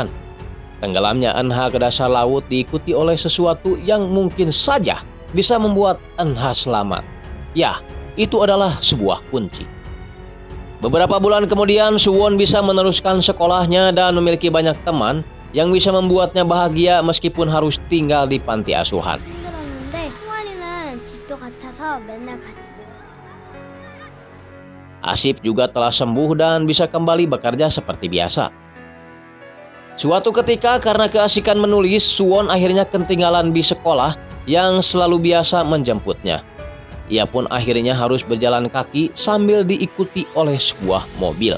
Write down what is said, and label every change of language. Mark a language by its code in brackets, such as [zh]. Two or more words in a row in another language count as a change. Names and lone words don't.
[id] Tenggelamnya Eunha ke dasar laut diikuti oleh sesuatu yang mungkin saja bisa membuat Eunha selamat. Ya, itu adalah sebuah kunci. Beberapa bulan kemudian, Suwon bisa meneruskan sekolahnya dan memiliki banyak teman yang bisa membuatnya bahagia meskipun harus tinggal di panti asuhan. [ko] 힘들었는데 홍아리는 집도 같아서 맨날 같이 놀아. [id] Asip juga telah sembuh dan bisa kembali bekerja seperti biasa. Suatu ketika karena keasikan menulis, Suwon akhirnya ketinggalan bis sekolah yang selalu biasa menjemputnya. Ia pun akhirnya harus berjalan kaki sambil diikuti oleh sebuah mobil.